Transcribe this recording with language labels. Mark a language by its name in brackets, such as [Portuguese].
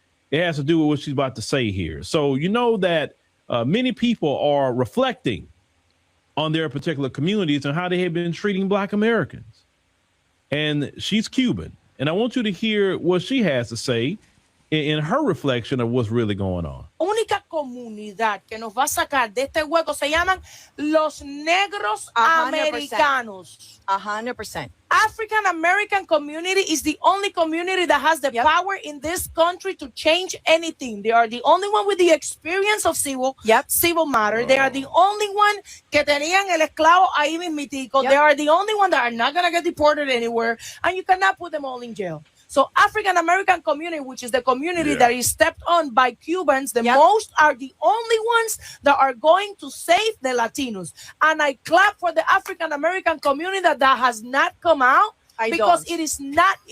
[English] It has to do with what she's about to say here. So you know that many people are reflecting on their particular communities and how they have been treating Black Americans. And she's Cuban. And I want you to hear what she has to say in her reflection of what's really going on. [Spanish] Única comunidad que nos va a sacar de este hueco se llaman los negros americanos. [English] 100%. African American community is the only community that has the power in this country to change anything. They are the only one with the experience of civil matter. They are the only one [Spanish] que tenían el esclavo ahí mismitico. [English] They are the only one that are not going to get deported anywhere, and you cannot put them all in jail. So African American community, which is the community that is stepped on by Cubans, the most are the only ones that are going to save the Latinos. And I clap for the African American community that has not come out because it is not.